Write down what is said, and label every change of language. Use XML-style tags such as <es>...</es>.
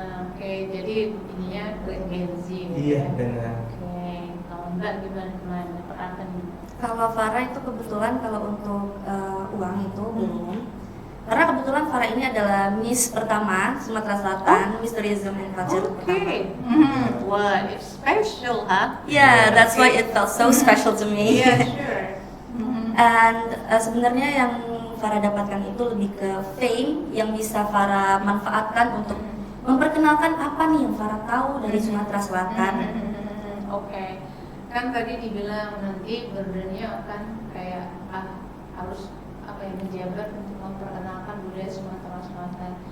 <id>Oke, jadi ininya ke Gen Z. Iya, benar. Oke, kalau Mbak gimana perhatian? Kalau Farah itu kebetulan kalau untuk uang itu belum. Karena kebetulan Farah ini adalah Miss pertama Sumatera Selatan, Miss Tourism and Culture</id> <en>Okay.</en> <id>pertama.</id> <en>Wow, it's special, huh? Yeah, that's why it felt so special to me. Yeah, sure.</en> <id>And sebenarnya yang Farah dapatkan itu lebih ke fame yang bisa Farah manfaatkan untuk memperkenalkan apa nih yang Farah tahu dari Sumatera Selatan. Oke. Kan tadi dibilang nanti burdennya akan kayak harus apa ya, menjabat untuk memperkenalkan budaya Sumatera Selatan.</id>